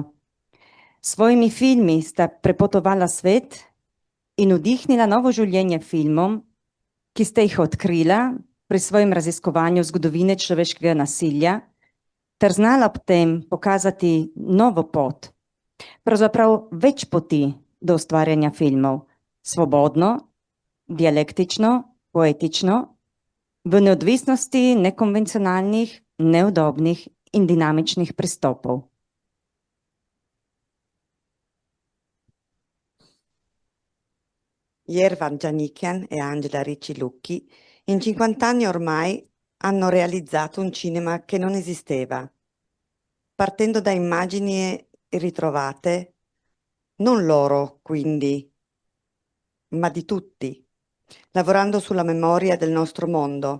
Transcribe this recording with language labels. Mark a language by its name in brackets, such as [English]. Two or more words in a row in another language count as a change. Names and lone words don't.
[Slovenian] S svojimi filmi sta prepotovala svet in vdihnila novo življenje filmom, ki sta jih odkrila pri svojem raziskovanju zgodovine človeškega nasilja, ter znala ob tem pokazati novo pot, pravzaprav več poti do ustvarjanja filmov, svobodno, dialektično, poetično, v neodvisnosti nekonvencionalnih, neudobnih in dinamičnih pristopov. [Italian] Yervant Gianikian e Angela Riccilucchi in 50 anni ormai hanno realizzato un cinema che non esisteva, partendo da immagini ritrovate, non loro quindi, ma di tutti, lavorando sulla memoria del nostro mondo.